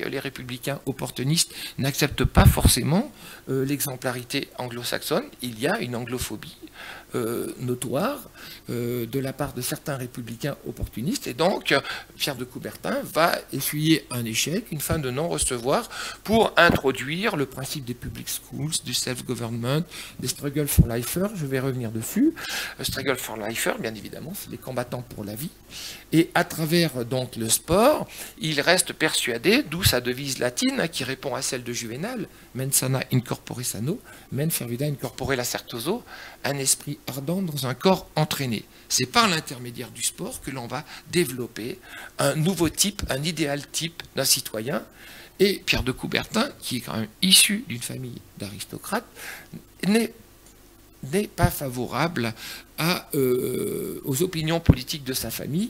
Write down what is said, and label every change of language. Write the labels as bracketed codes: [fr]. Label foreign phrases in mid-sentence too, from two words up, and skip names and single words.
[fr] Les républicains opportunistes n'acceptent pas forcément l'exemplarité anglo-saxonne. Il y a une anglophobie notoire de la part de certains républicains opportunistes, et donc Pierre de Coubertin va essuyer un échec, une fin de non-recevoir, pour introduire le principe des [en] public schools, [fr] du self-government, des [en] struggle for lifer. [fr] Je vais revenir dessus. [en] Struggle for lifer, [fr] bien évidemment, c'est les combattants pour la vie. Et à travers donc le sport, il reste persuadé, d'où sa devise latine qui répond à celle de Juvénal, [la] mens sana in corpore sano, men fervida in corpore lacertoso, [fr] un esprit ardent dans un corps entraîné. C'est par l'intermédiaire du sport que l'on va développer un nouveau type, un idéal type d'un citoyen. Et Pierre de Coubertin, qui est quand même issu d'une famille d'aristocrates, n'est pas favorable aux opinions politiques de sa famille.